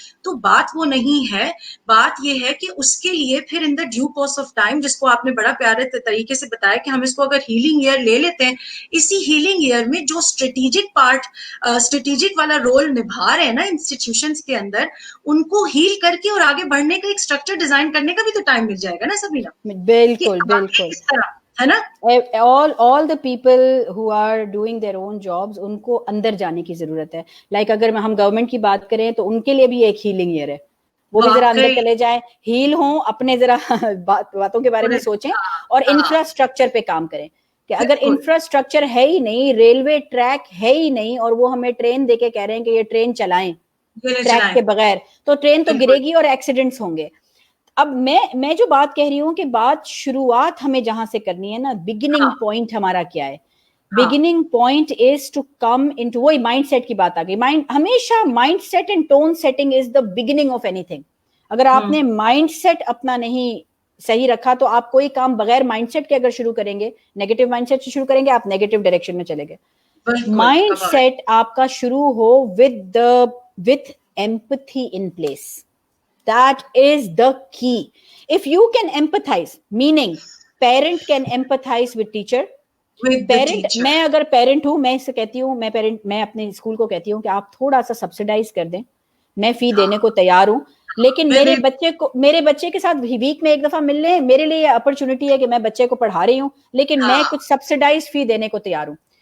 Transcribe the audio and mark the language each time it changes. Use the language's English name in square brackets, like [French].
[Urdu] تو بات وہ نہیں ہے, بات یہ ہے کہ اس کے لیے پھر [English] in the due course of time, [Urdu] جس کو آپ نے بڑا پیارے طریقے سے بتایا کہ ہم اس کو اگر ہیلنگ ایئر لے لیتے ہیں, اسی ہیلنگ ایئر میں جو اسٹریٹجک پارٹ, اسٹریٹجک والا رول نبھا رہے ہیں نا انسٹیٹیوشنز کے اندر, ان کو ہیل کر کے اور آگے بڑھنے کا ایک اسٹرکچر ڈیزائن کرنے کا بھی تو ٹائم مل جائے گا نا سبینا. بالکل بالکل اس طرح ہے نا. [English] all the people who are doing their own jobs, [Urdu] ان کو اندر جانے کی ضرورت ہے. لائک اگر ہم گورنمنٹ کی بات کریں تو ان کے لیے بھی ایک ہیلنگ ایئر ہے, وہ بھی ذرا اندر چلے جائیں, ہیل ہوں, اپنے ذرا باتوں کے بارے میں سوچیں اور انفراسٹرکچر پہ کام کریں. کہ اگر انفراسٹرکچر ہے ہی نہیں, ریلوے ٹریک ہے ہی نہیں, اور وہ ہمیں ٹرین دے کے کہہ رہے ہیں کہ یہ ٹرین چلائیں ٹریک کے بغیر, تو ٹرین تو گرے گی اور ایکسیڈنٹس ہوں گے. اب میں جو بات کہہ رہی ہوں کہ بات شروعات ہمیں جہاں سے کرنی ہے نا, بگننگ پوائنٹ ہمارا کیا ہے. [English] beginning point is to come into, [Urdu] وہی مائنڈ سیٹ کی بات آ گئی. [English] ہمیشہ mind set and tone setting is the beginning of anything. [Urdu] اگر آپ نے مائنڈ سیٹ اپنا نہیں صحیح رکھا تو آپ کوئی کام بغیر مائنڈ سیٹ کے اگر شروع کریں گے, نیگیٹو مائنڈ سیٹ سے شروع کریں گے, آپ نیگیٹو ڈائریکشن میں چلے گئے. مائنڈ سیٹ آپ کا شروع ہو [English] with empathy in place. That is the key. If you can empathize, meaning parent can empathize with teacher. [Urdu] Parent, میں اگر پیرنٹ ہوں, میں اس سے کہتی ہوں, میں اپنے اسکول کو کہتی ہوں کہ آپ تھوڑا سا سبسڈائز کر دیں, میں فی دینے کو تیار ہوں, لیکن میرے بچے کے ساتھ ویک میں ایک دفعہ مل لیں, میرے لیے اپرچونٹی ہے کہ میں بچے کو پڑھا رہی ہوں, لیکن میں کچھ سبسڈائز فی دینے کو تیار ہوں.